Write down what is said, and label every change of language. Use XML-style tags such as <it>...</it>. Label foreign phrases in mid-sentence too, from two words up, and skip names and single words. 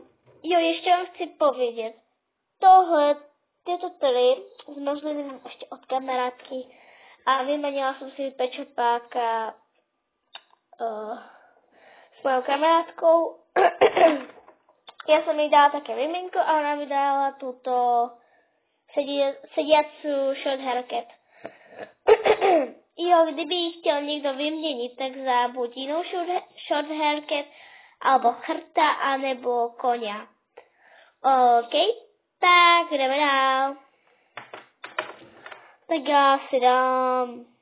<sk>Jo, ešte vám chci povedať. Tieto tri zmrzliny mám ešte od kamarátky a vymenila som si pečopáka s mojou kamarátkou. Ja som jej dala také vymenko a ona mi dala túto sediacu</sk> <en>short haircut.</en> <cs>Jo, kdyby chtěl někdo vyměnit, tak za buď jinou</cs> <en>short haircut,</en> <cs>alebo chrta, anebo konia. OK. Tak, jdeme dál. Tak já si dám...</cs>